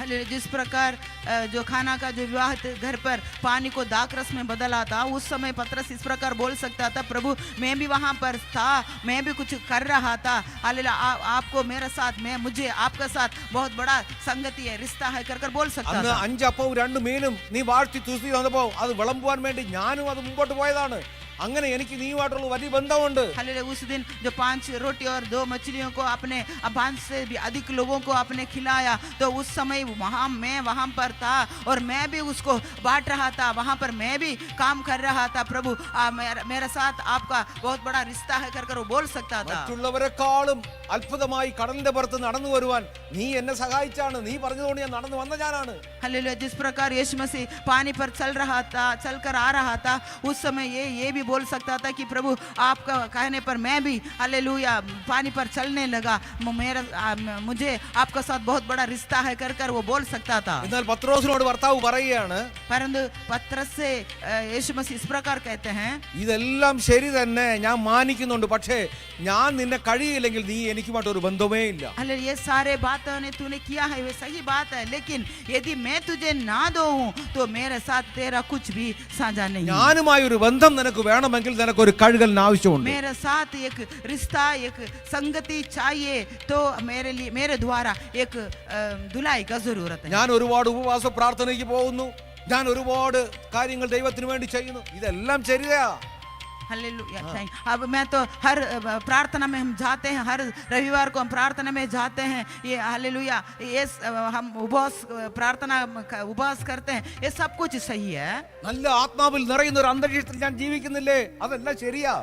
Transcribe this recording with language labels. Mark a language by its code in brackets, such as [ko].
[hi] जिस प्रकार जो खाना का जो विवाह घर पर पानी को दाखरस में बदला था, उस समय पतरस इस प्रकार बोल सकता था, प्रभु मैं भी वहां पर था, मैं भी कुछ कर रहा था, हालेलुया आपको मेरे साथ, मुझे आपका साथ बहुत बड़ा संगति है, रिश्ता है कर बोल सकता [ml] അന്ന് [hi] था। [ml] 5 അപ്പവും 2 മീനും നീ വാഴ്ത്തി തുസ്തി തന്നപ്പോ അത് വിളമ്പുവാൻ വേണ്ടി ഞാനും അത് മുമ്പോട്ട് പോയതാണ്. അങ്ങനെ എനിക്ക് നീയുമായിട്ടുള്ള വലിയ ബന്ധമുണ്ട്. [hi] हालेलुया। उस दिन जो 5 रोटी और 2 मछलियों को अपने 5 से भी अधिक लोगों को आपने खिलाया, तो उस समय मैं वहां पर था और मैं भी उसको बांट रहा था, वहां पर मैं भी काम कर रहा था। प्रभु मेरे साथ आपका बहुत बड़ा रिश्ता है कर वो बोल सकता था। [ml] മറ്റുള്ളവരെക്കാളും അത്ഭുതമായി കടലിന്റെ പുറത്ത് നടന്നു വരുവാൻ നീ എന്നെ സഹായിച്ചാണ്, നീ പറഞ്ഞതുകൊണ്ട് ഞാൻ നടന്നു വന്ന ഞാനാണ്. [hi] हालेलुया। जिस प्रकार यीशु मसीह पानी पर चल रहा था, चलकर आ रहा था, उस समय ये भी बोल सकता था कि प्रभु आपका कहने पर मैं भी हालेलुया पानी पर चलने लगा, मुझे आपका साथ बहुत बड़ा रिश्ता है कर वो बोल सकता था। [ml] എന്നാൽ പത്രോസിനോട് ഭർത്താവ് പറയുകയാണ്, [hi] परंतु पत्रस से यीशु मसीह इस प्रकार कहते हैं, [ml] ഇതെല്ലാം ശരി തന്നെ, ഞാൻ മാനിക്കുന്നുണ്ട്, പക്ഷേ ഞാൻ നിന്നെ കഴിയില്ലെങ്കിൽ നീ എനിക്കുമായിട്ട് ഒരു ബന്ധമേ ഇല്ല. [hi] हालेलुया। ये सारे बातें तूने किया है वे सही बात है, लेकिन यदि मैं तुझे ना दूं तो मेरे साथ तेरा कुछ भी साझा नहीं। [ml] ഞാനുമായി ഒരു ബന്ധം നിനക്ക് വേണമെങ്കിൽ നിനക്ക് ഒരു കഴുകലിന് ആവശ്യമുണ്ട്. [hi] मेरे साथ एक रिश्ता, एक संगति चाहिए, तो मेरे लिए मेरे द्वारा एक धुलाई का जरूरत है। [ml] ഞാൻ ഒരുപാട് ഉപവാസ പ്രാർത്ഥനയ്ക്ക് പോകുന്നു, ഞാൻ ഒരുപാട് കാര്യങ്ങൾ ദൈവത്തിന് വേണ്ടി ചെയ്യുന്നു, ഇതെല്ലാം ശരിയാ. [hi] हालेलुया। अब मैं तो हर प्रार्थना में हम जाते हैं, हर रविवार को हम प्रार्थना में जाते हैं, ये हालेलुया, ये हम उपवास करते हैं, ये सब कुछ सही है। [ml] നല്ല ആത്മാവിൽ നിറയുന്ന ഒരു അന്തരീക്ഷത്തിൽ ഞാൻ ജീവിക്കുന്നില്ലേ, അതെല്ലാം ശരിയാ.